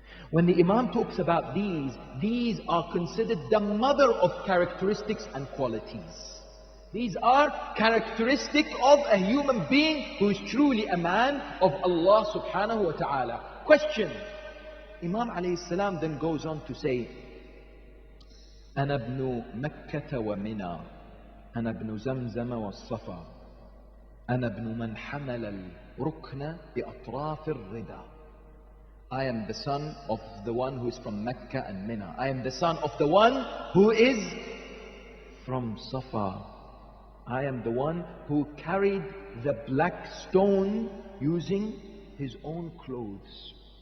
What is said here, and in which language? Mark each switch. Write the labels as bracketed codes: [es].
[en] When the Imam talks about these are considered the mother of characteristics and qualities. These are characteristics of a human being who is truly a man of Allah subhanahu wa ta'ala. Question. Imam alayhi salam then goes on to say [ar] أنا ابن مكة ومنى أنا ابن زمزم والصفا أنا ابن من حمل الركن بأطراف الردى. [en] I am the son of the one who is from Mecca and Mina. I am the son of the one who is from Safa. I am the one who carried the black stone using his own clothes.